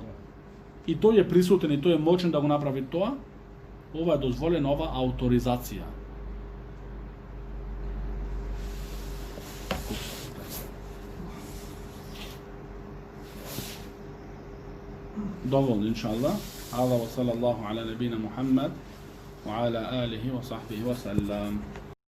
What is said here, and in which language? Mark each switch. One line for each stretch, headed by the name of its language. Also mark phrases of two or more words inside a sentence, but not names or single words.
Macedonian: И тој е присутен и тој е моćен да го направи тоа, ова е дозволена, ова авторизација. доволно, иншаллах.
Arabic: هذا وصلى الله على نبينا محمد وعلى آله وصحبه وسلم.